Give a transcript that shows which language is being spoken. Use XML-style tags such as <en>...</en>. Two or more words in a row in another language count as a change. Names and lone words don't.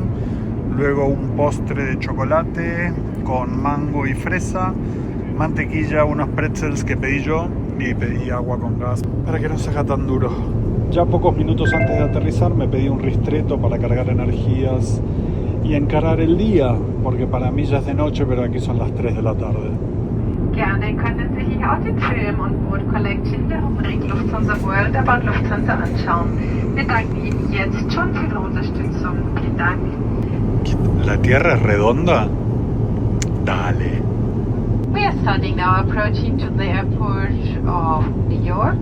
<es>Luego un postre de chocolate con mango y fresa, mantequilla, unos pretzels que pedí yo y pedí agua con gas para que no se haga tan duro. Ya pocos minutos antes de aterrizar me pedí un ristretto para cargar energías y encarar el día, porque para mí ya es de noche, pero aquí son las 3 de la tarde.</es> <de>Gerne können Sie sich auch den Film und Board Collection der Rubrik Lufthansa World der Bahn Lufthansa anschauen. Wir danken Ihnen jetzt schon für Ihre Unterstützung. Vielen Dank.</de> <es>¿La Tierra es redonda? Dale.</es> <en>We are starting now approaching to the airport of New York.</en>